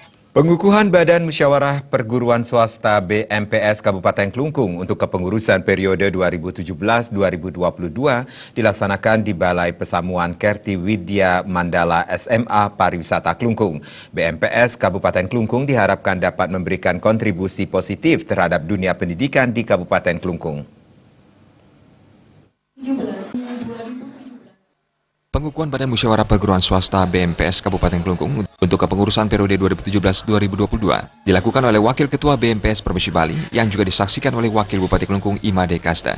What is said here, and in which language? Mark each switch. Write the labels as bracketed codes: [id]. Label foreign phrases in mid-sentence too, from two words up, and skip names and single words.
[id] Pengukuhan Badan Musyawarah Perguruan Swasta BMPS Kabupaten Klungkung untuk kepengurusan periode 2017-2022 dilaksanakan di Balai Pesamuan Kerti Widya Mandala SMA Pariwisata Klungkung. BMPS Kabupaten Klungkung diharapkan dapat memberikan kontribusi positif terhadap dunia pendidikan di Kabupaten Klungkung. Pengukuhan Badan Musyawarah Perguruan Swasta BMPS Kabupaten Klungkung untuk kepengurusan periode 2017-2022 dilakukan oleh Wakil Ketua BMPS Provinsi Bali yang juga disaksikan oleh Wakil Bupati Klungkung Imade Kasta.